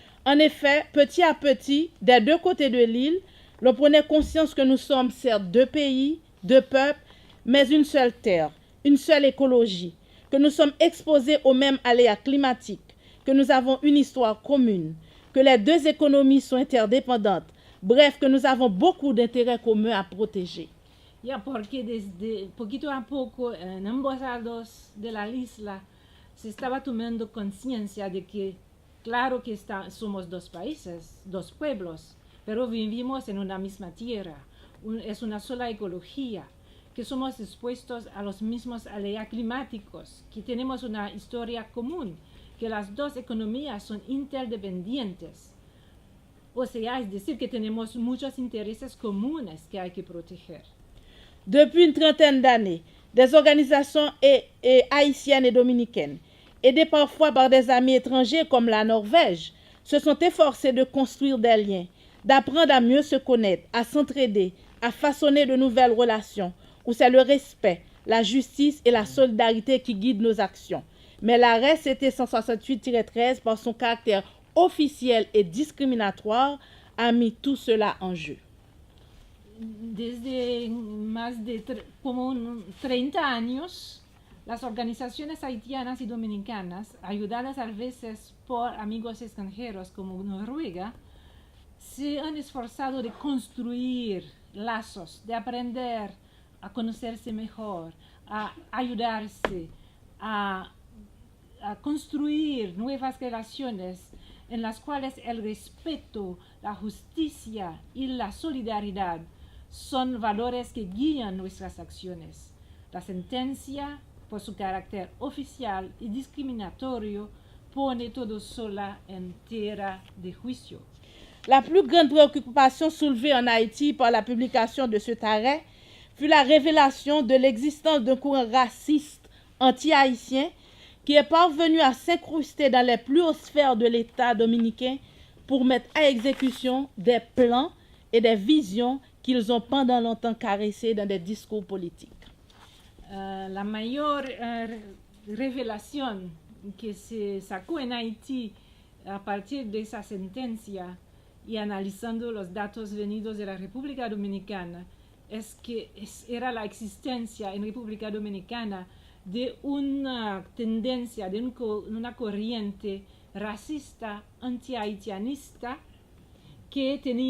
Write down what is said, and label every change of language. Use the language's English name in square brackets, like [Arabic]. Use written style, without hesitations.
[French] En effet, petit à petit, des deux côtés de l'île, l'on prenait conscience que nous sommes certes deux pays, deux peuples, mais une seule terre, une seule écologie, que nous sommes exposés aux mêmes aléas climatiques, que nous avons une histoire commune, que les deux économies sont interdépendantes, bref, que nous avons beaucoup d'intérêts communs à protéger. [Spanish] Ya, porque desde poquito a poco en ambos lados de la isla se estaba tomando conciencia de que claro que somos dos países, dos pueblos, pero vivimos en una misma tierra, es una sola ecología, que somos expuestos a los mismos aleas climáticos, que tenemos una historia común, que las dos economías son interdependientes. O sea, es decir, que tenemos muchos intereses comunes que hay que proteger. [French] Depuis une trentaine d'années, des organisations haïtiennes et dominicaines, aidées parfois par des amis étrangers comme la Norvège, se sont efforcées de construire des liens, d'apprendre à mieux se connaître, à s'entraider, à façonner de nouvelles relations, où c'est le respect, la justice et la solidarité qui guident nos actions. Mais l'arrêt CT 168-13, par son caractère officiel et discriminatoire, a mis tout cela en jeu. [Spanish] Desde más de como 30 años, las organizaciones haitianas y dominicanas, ayudadas a veces por amigos extranjeros como Noruega, se han esforzado de construir lazos, de aprender a conocerse mejor, a ayudarse, a construir nuevas relaciones en las cuales el respeto, la justicia y la solidaridad son valores que guían nuestras acciones. La sentencia, por su carácter oficial y discriminatorio, pone todo sola en tierra de juicio. [French] La plus grande préoccupation soulevée en Haïti par la publication de cet arrêt fut la révélation de l'existence d'un courant raciste anti-haïtien qui est parvenu à s'incruster dans les plus hautes sphères de l'État dominicain pour mettre à exécution des plans et des visions qu'ils ont pendant longtemps caressés dans des discours politiques. [Spanish] La mayor revelación que se sacó en Haití a partir de esa sentencia y analizando los datos venidos de la República Dominicana es que era la existencia en República Dominicana de una tendencia, de una corriente racista, anti-haitianista, que